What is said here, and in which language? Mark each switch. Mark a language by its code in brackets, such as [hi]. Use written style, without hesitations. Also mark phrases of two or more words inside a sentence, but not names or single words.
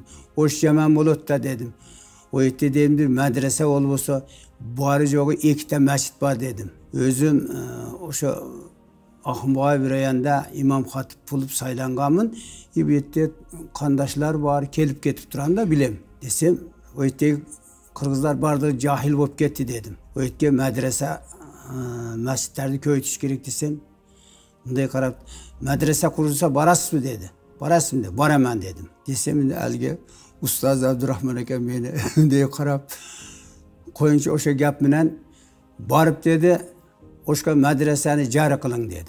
[uz] O'sh yomon bo'ldi da dedim. O yerda dedim madrasa bo'lsa, bari jo'g'i ikkita masjid bor dedim. O'zim o'sha Ahmoy birayanda imom xatib bo'lib saylanganman. Bu yerda qandoshlar bor, kelib ketib turanda bilem. Desem, o yerda qirg'izlar barda jahil bo'lib ketdi dedim. O yerga madrasa, masjidlarni ko'yitish kerak desem, bunday qarab, madrasa qurilsa borasizmi dedi. Borasizmi dedi. Boraman dedim. Desem, alga ustoz Abdurahmon aka meni bunday qarab, qo'yinchi o'sha gap bilan borib dedi, o'sha madrasani jari qiling dedi.